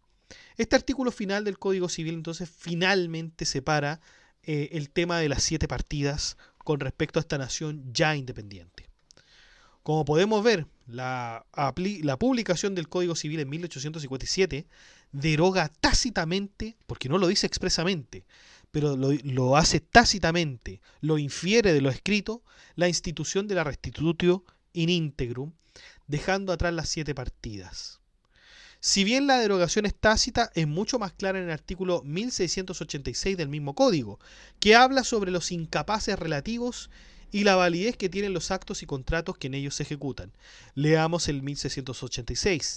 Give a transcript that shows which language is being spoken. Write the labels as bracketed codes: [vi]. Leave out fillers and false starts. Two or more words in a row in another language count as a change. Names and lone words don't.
[es] Este artículo final del Código Civil entonces finalmente separa el tema de las 7 partidas con respecto a esta nación ya independiente. Como podemos ver, la publicación del Código Civil en 1857 deroga tácitamente, porque no lo dice expresamente, pero lo hace tácitamente, lo infiere de lo escrito, la institución de la [la] restitutio in integrum, [es] dejando atrás las 7 partidas. Si bien la derogación es tácita, es mucho más clara en el artículo 1686 del mismo código, que habla sobre los incapaces relativos y la validez que tienen los actos y contratos que en ellos se ejecutan. Leamos el 1686.